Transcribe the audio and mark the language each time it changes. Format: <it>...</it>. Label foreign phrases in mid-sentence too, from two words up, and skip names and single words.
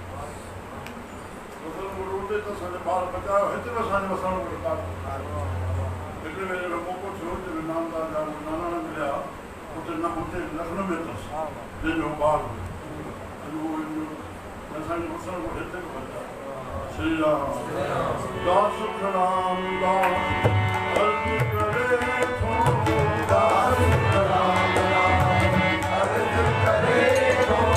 <sd>रोटे त असांजो ॿार बचायो हिते बि असांजो असांजो हिकिड़े वेले जो मौक़ो थियो जंहिंमें नामदार जा नानाणा मिलिया उते लखनऊ में अथसि जंहिंजो ॿार हुयो असांजे मुसलमान को हिते बि बचायो श्री राम दास सुख राम दास अर्ज करे थो दास सुख राम दास अर्ज करे थो</sd>